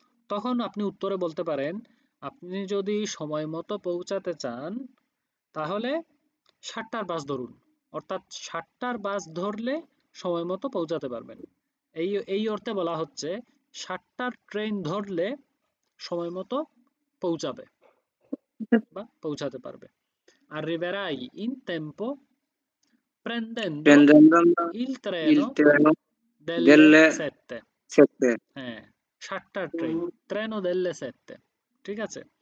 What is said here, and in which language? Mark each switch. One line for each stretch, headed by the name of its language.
Bangla: তখন আপনি উত্তরে বলতে পারেন, আপনি যদি সময় মতো পৌঁছাতে চান তাহলে 7টার বাস ধরুন, অর্থাৎ 7টার বাস ধরলে সময় মতো পৌঁছাতে পারবেন। এই অর্থে বলা হচ্ছে 7টার ট্রেন ধরলে সময় মতো পৌঁছাবে বা পৌঁছাতে পারবে।
Italian: Arriverai in tempo prendendo il treno delle 7.
Bangla: হ্যাঁ, 7টার ট্রেন,
Italian: treno delle 7,
Bangla: ঠিক আছে?